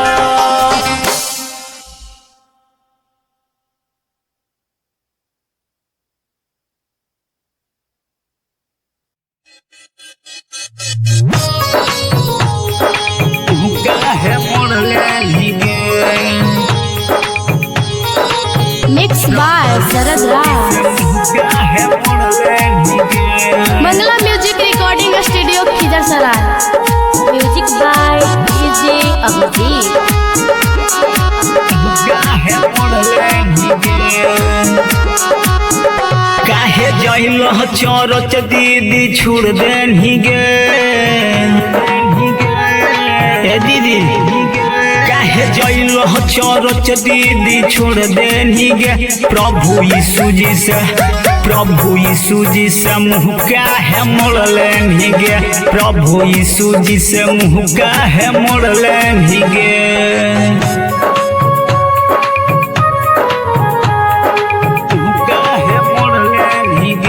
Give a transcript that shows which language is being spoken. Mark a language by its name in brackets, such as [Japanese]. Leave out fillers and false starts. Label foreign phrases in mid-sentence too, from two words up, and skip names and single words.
[Bhojpuri] काहे मोड़ले गे [English] mix by शरद राज [Bhojpuri] काहे मोड़ले गे [English] मंगला music recording studio खिजर सराय music by DJ अभिजीत [Bhojpuri] काहे मोड़ले गे काहे जइल चरच दीदी छोड़ देनी गे ए दीदी काहे जइल चरच दीदी छोड़ देनी गे प्रभु यीशु जी से मुँह काहे मोड़ लेनी गे प्रभु यीशु जी से मुँह काहे मोड़ लेनी गे काहे मोड़ लेनी गे